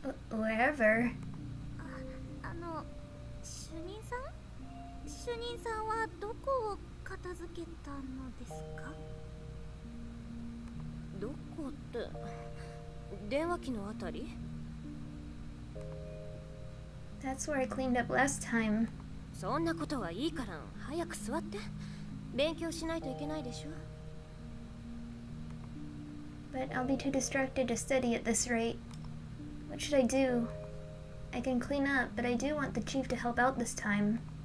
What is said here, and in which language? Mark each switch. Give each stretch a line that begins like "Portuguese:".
English: Wherever?
Japanese: 主任さん？主任さんはどこを片付けたのですか？どこって、電話機のあたり？
English: That's where I cleaned up last time.
Japanese: そんなことはいいから、早く座って。勉強しないといけないでしょ。
English: But I'll be too distracted to study at this rate. What should I do? I can clean up, but I do want the chief to help out this time.